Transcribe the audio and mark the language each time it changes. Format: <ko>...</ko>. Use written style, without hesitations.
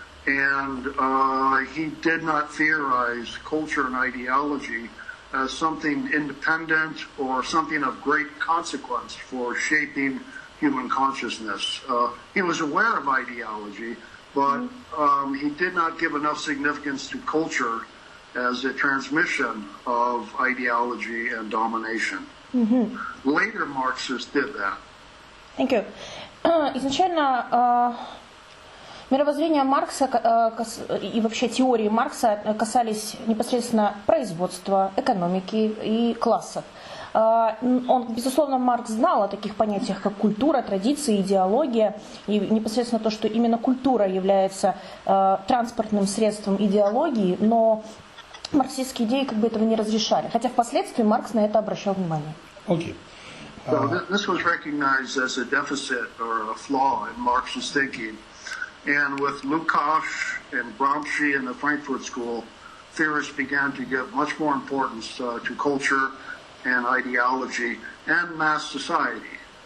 <en>And he did not theorize culture and ideology as something independent or something of great consequence for shaping human consciousness. He was aware of ideology, but he did not give enough significance to culture as a transmission of ideology and domination. Later Marxists did that. Thank you.</en> <ru>Изначально мировоззрение Маркса и вообще теории Маркса касались непосредственно производства, экономики и классов. Безусловно, Маркс знал о таких понятиях, как культура, традиции, идеология, и непосредственно то, что именно культура является транспортным средством идеологии, но марксистские идеи этого не разрешали, хотя впоследствии Маркс на это обращал внимание.</ru> <en>Okay. So this was recognized as a deficit or a flaw in Marxist thinking. And with Lukács and Gramsci and the Frankfurt School, theorists began to give much more importance to culture and ideology and mass society.</en>